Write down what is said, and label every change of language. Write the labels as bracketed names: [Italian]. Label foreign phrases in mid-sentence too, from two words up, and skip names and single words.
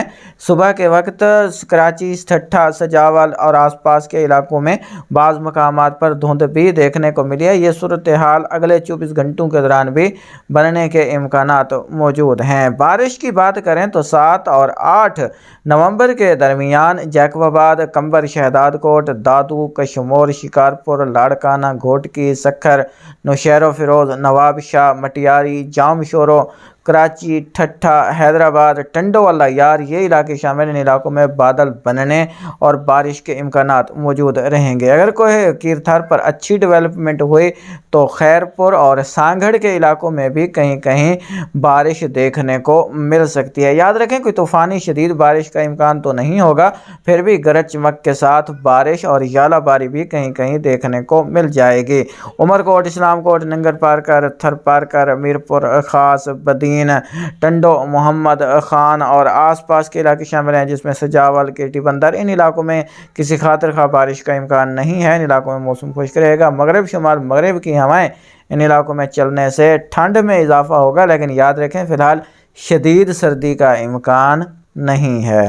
[Urdu] صبح کے وقت کراچی، ٹھٹھہ، سجاول اور آس پاس کے علاقوں میں بعض مقامات پر دھند بھی دیکھنے کو ملی ہے. یہ صورت حال اگلے 24 گھنٹوں کے دوران بھی بننے کے امکانات موجود ہیں. بارش کی بات کریں تو 7 اور 8 نومبر کے درمیان جیکباباد، کمبر، شہداد کوٹ، دادو، کشمور، شکارپور، لاڑکانہ، گھوٹکی، سکھر، نوشہرہ فیروز، نواب شاہ، مٹیاری، جام شورو، کراچی، ٹھٹھہ، حیدرآباد، ٹنڈو والا یار، یہ علاقے شامل. ان علاقوں میں بادل بننے اور بارش کے امکانات موجود رہیں گے. اگر کوئی کیرتھر پر اچھی ڈیولپمنٹ ہوئی تو خیرپور اور سانگھڑ کے علاقوں میں بھی کہیں کہیں بارش دیکھنے کو مل سکتی ہے. یاد رکھیں، کوئی طوفانی شدید بارش کا امکان تو نہیں ہوگا، پھر بھی گرج چمک کے ساتھ بارش اور یالاباری بھی کہیں کہیں دیکھنے کو مل جائے گی. عمرکوٹ، اسلامکوٹ، ننگر پارکر، تھر پارکر، میرپور خاص، بدین، ٹنڈو، محمد خان اور آس پاس کے علاقے شامل ہیں، جس میں سجاول، کیٹی بندر. ان علاقوں میں کسی خاطر خا بارش کا امکان نہیں ہے. ان علاقوں میں موسم خشک رہے گا۔ مغرب شمال مغرب کی ہوائیں ان علاقوں میں چلنے سے ٹھنڈ میں اضافہ ہوگا، لیکن یاد رکھیں فی الحال شدید سردی کا امکان نہیں ہے.